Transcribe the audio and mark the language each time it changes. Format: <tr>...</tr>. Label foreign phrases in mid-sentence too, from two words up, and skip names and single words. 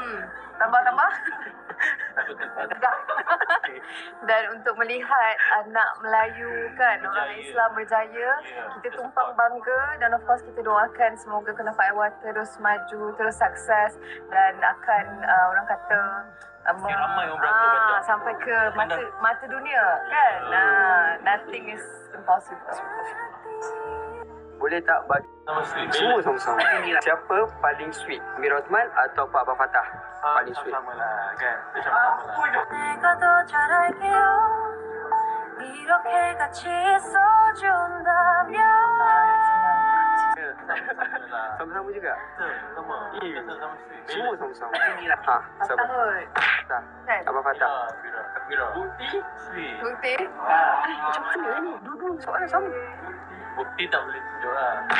<ms>tambah dan untuk melihat anak Melayu kan, orang Islam berjaya, kita tumpang bangga, dan</ms> <en>of course</en> <ms>kita doakan semoga Kunafa Aiwa terus maju, terus sukses, dan akan orang kata ramai orang beratur sampai ke mata dunia kan.</ms> <en>Nothing is impossible.</en> <ms>Boleh tak bagi semua sama-sama? Siapa paling sweet? Amira Othman atau Pak Abang Fatah? Paling sweet. Sama lah kan. Sama-sama lah.</ms> <ko>내가 더 잘할게요. 이렇게 같이 있어준다면.</ko> <ms>Sama-sama juga? Sama. Sama sweet. Semua sama-sama. Siapa? Tahun Fatah. kan. Abang Fatah. Mira. Bukti? Sweet. Bukti Macam mana ni? Dua-dua soalan sama. Bukti tak boleh tunjuk lah.</ms>